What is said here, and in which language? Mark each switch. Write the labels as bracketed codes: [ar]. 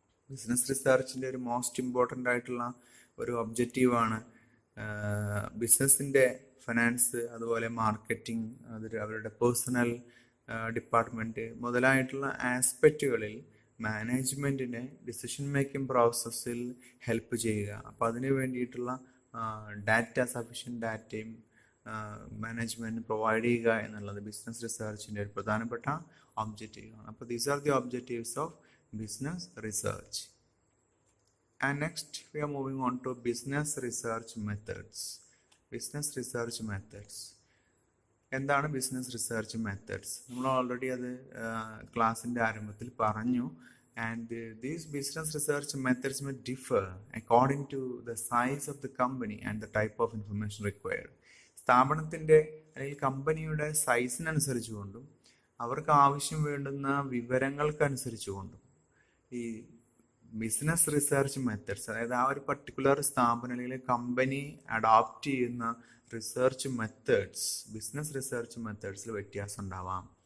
[ml] Business റിസർച്ചിൻ്റെ ഒരു most important ആയിട്ടുള്ള ഒരു ഒബ്ജക്റ്റീവാണ് ബിസിനസ്സിൻ്റെ ഫിനാൻസ്, അതുപോലെ മാർക്കറ്റിംഗ്, അവരുടെ പേഴ്സണൽ ഡിപ്പാർട്ട്മെൻറ്റ് മുതലായിട്ടുള്ള ആസ്പെക്റ്റുകളിൽ മാനേജ്മെൻറ്റിനെ ഡിസിഷൻ മേക്കിംഗ് പ്രോസസ്സിൽ ഹെൽപ്പ് ചെയ്യുക. അപ്പോൾ അതിന് വേണ്ടിയിട്ടുള്ള സഫീഷ്യൻറ്റ് ഡാറ്റയും മാനേജ്മെൻറ്റ് പ്രൊവൈഡ് ചെയ്യുക എന്നുള്ളത് ബിസിനസ് റിസർച്ചിൻ്റെ ഒരു പ്രധാനപ്പെട്ട ഒബ്ജക്റ്റീവാണ്. [en] അപ്പോൾ these are the objectives of business research. And next we are moving on to business research methods. Business research methods. [ml] എന്താണ് ബിസിനസ് റിസർച്ച് മെത്തേഡ്സ്? നമ്മൾ ഓൾറെഡി അത് ക്ലാസ്സിൻ്റെ ആരംഭത്തിൽ പറഞ്ഞു. [en] And these business research methods may differ according to the size of the company and the type of information required. [ml] സ്ഥാപനത്തിൻ്റെ അല്ലെങ്കിൽ കമ്പനിയുടെ സൈസിനനുസരിച്ചുകൊണ്ടും അവർക്ക് ആവശ്യം വേണ്ടുന്ന വിവരങ്ങൾക്കനുസരിച്ചുകൊണ്ടും ഈ ബിസിനസ് റിസർച്ച് മെത്തേഡ്സ്, അതായത് ആ ഒരു പർട്ടിക്കുലർ സ്ഥാപനം അല്ലെങ്കിൽ കമ്പനി അഡോപ്റ്റ് ചെയ്യുന്ന റിസർച്ച് മെത്തേഡ്സ്, ബിസിനസ് റിസർച്ച് മെത്തേഡ്സിൽ വ്യത്യാസം ഉണ്ടാവാം.